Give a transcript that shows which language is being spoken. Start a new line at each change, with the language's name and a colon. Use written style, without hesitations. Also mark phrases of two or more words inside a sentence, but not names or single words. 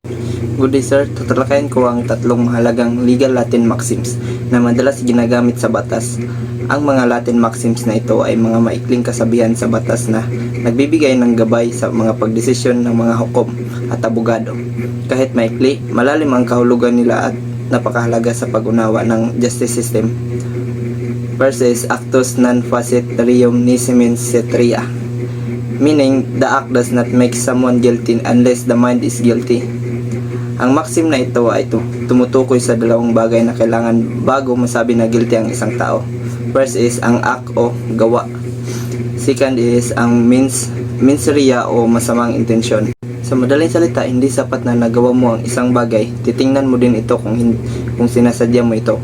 English: Good day sir,
Filipino: tatalakayin ko ang tatlong mahalagang
English: legal Latin maxims
Filipino: na madalas ginagamit sa batas. Ang mga
English: Latin maxims
Filipino: na ito ay mga maikling kasabihan sa batas na nagbibigay ng gabay sa mga pagdesisyon ng mga hukom at abogado. Kahit maikli, malalim ang kahulugan nila at napakahalaga sa pag-unawa ng
English: justice system. First is
Latin: actus non facit reum nisi mensat rea,
English: meaning the act does not make someone guilty unless the mind is guilty.
Filipino: Ang maxim na ito ay tumutukoy sa dalawang bagay na kailangan bago masabi na guilty ang isang tao.
English: First is
Filipino: ang act o gawa.
English: Second is
Filipino: ang
Latin: mens rea
Filipino: o masamang intensyon. Sa madaling salita, hindi sapat na nagawa mo ang isang bagay, titingnan mo din ito kung sinasadya mo ito.